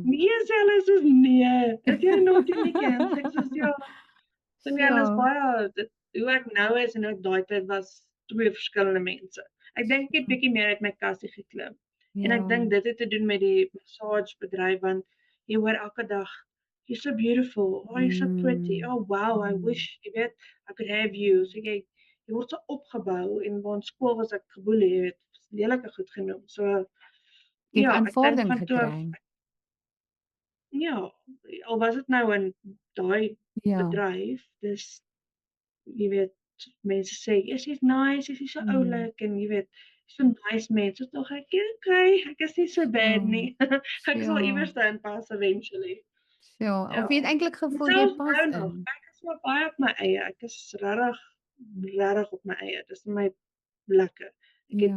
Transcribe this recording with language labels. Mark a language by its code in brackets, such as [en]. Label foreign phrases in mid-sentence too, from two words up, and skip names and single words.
[af] Nee, sê hulle soos nee, is jy naughty Nikki? Ek soos ja, so nee, hulle is Ja. baie dit hoe ek nou is en hoe ek daai tyd was twee verskillende mense. Ek dink ek het bietjie meer uit my kassie geklim. En ek Ja. dink dit het te doen met die massagebedryf want jy hoor elke dag [en] you're so beautiful, oh you're so pretty, Mm. oh wow, I Mm. wish [af] jy weet [en] I could have you. [af] So jy word so opgebou en waar in skool was ek geboelie, jy weet, lelike goed genoem. So Jy het ja, ek dink aanvaarding van toe af gekry. ja, al was dit nou in daai Ja. bedryf, dis jy weet mense sê, [en] "Yes, she's nice, she's so Mm. [af] oulik," en jy weet, so nice mense, tog ek okay, ek is nie so bad Ja. nie. Ek sal Ja. iewers inpas eventually. Ja. Ja. Of jy het eintlik En gevoel jy selfs pas nou nog, in. ek is maar baie op my eie. Ek is regtig op my eie. Dis vir my lekker. Ek het